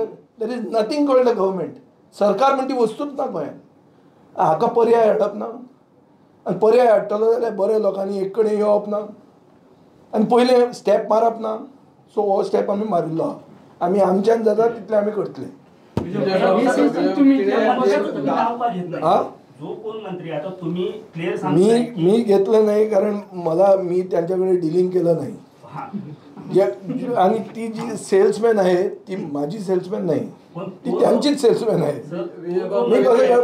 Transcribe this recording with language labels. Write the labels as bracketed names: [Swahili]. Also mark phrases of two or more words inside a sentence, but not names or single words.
[English] There is nothing called the government. [Konkani] सरकार म्हणटी वस्तूच ना गोंयांत. हाका पर्याय हाडप ना आनी पर्याय हाडटलो जाल्यार बऱ्या लोकांनी एक कडेन येवप ना आनी पयलें स्टेप मारप ना. सो हो स्टेप आमी मारिल्लो आहा. आमी आमच्यान जाता तितलें आमी करतले. [Marathi] मी घेतलं नाही कारण मी त्यांच्याकडे डिलिंग केलं नाही. आणि ती जी सेल्समॅन आहे ती माझी सेल्समॅन नाही ती त्यांचीच सेल्समॅन आहे.